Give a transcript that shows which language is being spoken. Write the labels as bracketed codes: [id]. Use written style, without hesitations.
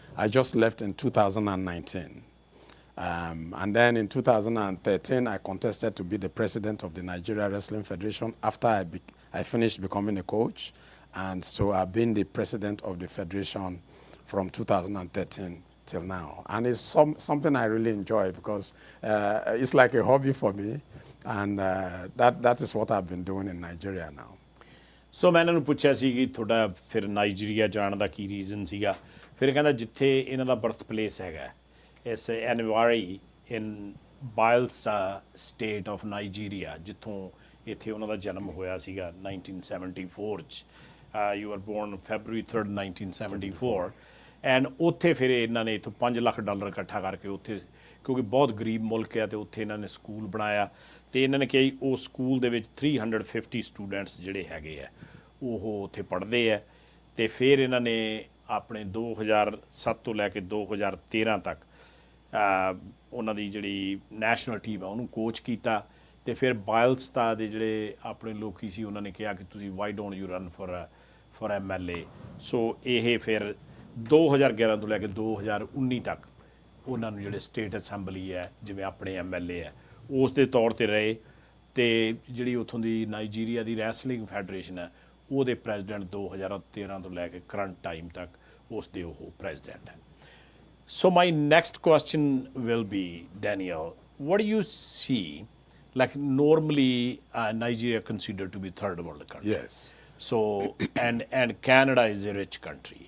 [en] I just left in 2019. And then in 2013, I contested to be the president of the Nigeria Wrestling Federation after I finished becoming a coach. And so I've been the president of the federation from 2013 till now. And it's something I really enjoy because it's like a hobby for me. And that is what I've been doing in Nigeria now. [pa] So ਮੈਂ ਇਹਨਾਂ ਨੂੰ ਪੁੱਛਿਆ ਸੀ ਕਿ ਤੁਹਾਡਾ ਫਿਰ Nigeria ਜਾਣ ਦਾ ਕੀ reason ਸੀਗਾ. ਫਿਰ ਕਹਿੰਦਾ ਜਿੱਥੇ ਇਹਨਾਂ ਦਾ ਬਰਥ ਪਲੇਸ ਹੈਗਾ, ਇਸ ਐਨਵਾਰੀ ਇਨ ਬਾਇਲਸਾ ਸਟੇਟ ਆਫ ਨਾਈਜੀਰੀਆ, ਜਿੱਥੋਂ ਇੱਥੇ ਉਹਨਾਂ ਦਾ ਜਨਮ ਹੋਇਆ ਸੀਗਾ 1974 'ਚ. [en] You were born February 3rd, 1974. [pa] And ਉੱਥੇ ਫਿਰ ਇਹਨਾਂ ਨੇ ਇੱਥੋਂ $5 ਲੱਖ ਇਕੱਠਾ ਕਰਕੇ ਉੱਥੇ, ਕਿਉਂਕਿ ਬਹੁਤ ਗਰੀਬ ਮੁਲਕ ਹੈ, ਅਤੇ ਉੱਥੇ ਇਹਨਾਂ ਨੇ ਸਕੂਲ ਬਣਾਇਆ. ਅਤੇ ਇਹਨਾਂ ਨੇ ਕਿਹਾ ਉਹ ਸਕੂਲ ਦੇ ਵਿੱਚ 350 ਸਟੂਡੈਂਟਸ ਜਿਹੜੇ ਹੈਗੇ ਆ ਉਹ ਉੱਥੇ ਪੜ੍ਹਦੇ ਹੈ. ਅਤੇ ਫਿਰ ਇਹਨਾਂ ਨੇ ਆਪਣੇ 2007 ਤੋਂ ਲੈ ਕੇ 2013 ਤੱਕ ਉਹਨਾਂ ਦੀ ਜਿਹੜੀ ਨੈਸ਼ਨਲ ਟੀਮ ਆ ਉਹਨੂੰ ਕੋਚ ਕੀਤਾ. ਅਤੇ ਫਿਰ ਬਾਇਲਸਤਾ ਦੇ ਜਿਹੜੇ ਆਪਣੇ ਲੋਕੀ ਸੀ ਉਹਨਾਂ ਨੇ ਕਿਹਾ ਕਿ ਤੁਸੀਂ [en] why don't you run for [pa] MLA. ਸੋ ਇਹ ਫਿਰ 2011 ਤੋਂ ਲੈ ਕੇ 2019 ਤੱਕ ਉਹਨਾਂ ਨੂੰ ਜਿਹੜੇ ਸਟੇਟ ਅਸੈਂਬਲੀ ਹੈ ਜਿਵੇਂ ਆਪਣੇ MLA ਹੈ ਉਸ ਦੇ ਤੌਰ 'ਤੇ ਰਹੇ. ਅਤੇ ਜਿਹੜੀ ਉੱਥੋਂ ਦੀ ਨਾਈਜੀਰੀਆ ਦੀ ਰੈਸਲਿੰਗ ਫੈਡਰੇਸ਼ਨ ਹੈ ਉਹਦੇ ਪ੍ਰੈਜ਼ੀਡੈਂਟ 2013 ਤੋਂ ਲੈ ਕੇ ਕਰੰਟ ਟਾਈਮ ਤੱਕ ਉਸ ਦੇ ਉਹ ਪ੍ਰੈਜ਼ੀਡੈਂਟ ਹੈ. [en] So my next question will be, Daniel, what do you see, like normally Nigeria considered to be third world country. Yes. So, and Canada is a rich country,